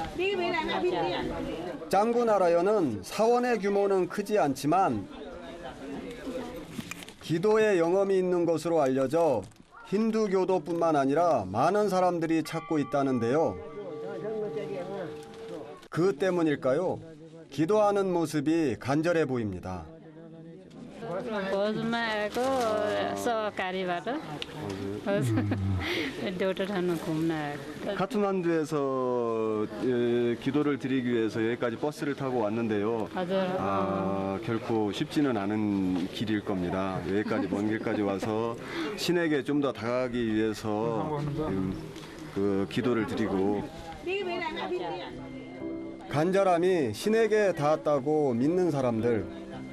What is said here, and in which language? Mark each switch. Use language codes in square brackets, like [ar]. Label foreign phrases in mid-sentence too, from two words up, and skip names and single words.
[ko] 짱구 나라연은 사원의 규모는 크지 않지만 기도의 영험이 있는 것으로 알려져 힌두교도뿐만 아니라 많은 사람들이 찾고 있다는데요. 그 때문일까요? 기도하는 모습이 간절해 보입니다. [ne] भोजमा आएको सहकारीबाट देउटा ठाउँ घुम्न आएको [ko] 카트만두에서 기도를 드리기 위해서 여기까지 버스를 타고 왔는데요. [ne] हजुर [ko] 결코 쉽지는 않은 길일 겁니다. 여기까지 먼 길까지 와서 신에게 좀 더 다가가기 위해서 그 기도를 드리고 간절함이 신에게 닿았다고 믿는 사람들.